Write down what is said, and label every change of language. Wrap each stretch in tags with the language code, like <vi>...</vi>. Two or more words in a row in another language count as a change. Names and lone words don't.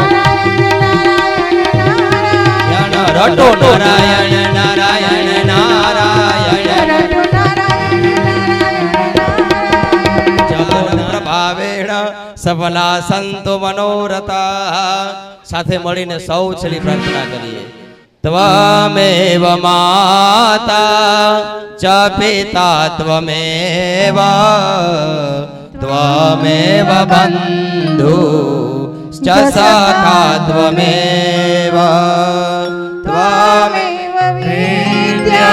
<sa>रटो नारायण नारायण नारायण प्रभावेण सफला सन्तो मनोरथा</sa> <gu>સાથે મળીને સૌ છેલ્લી પ્રાર્થના કરીએ</gu> <sa>त्वमेव माता च पिता त्वमेव त्वमेव बन्धु च सखा त्वमेव त्वमेव विद्या</sa>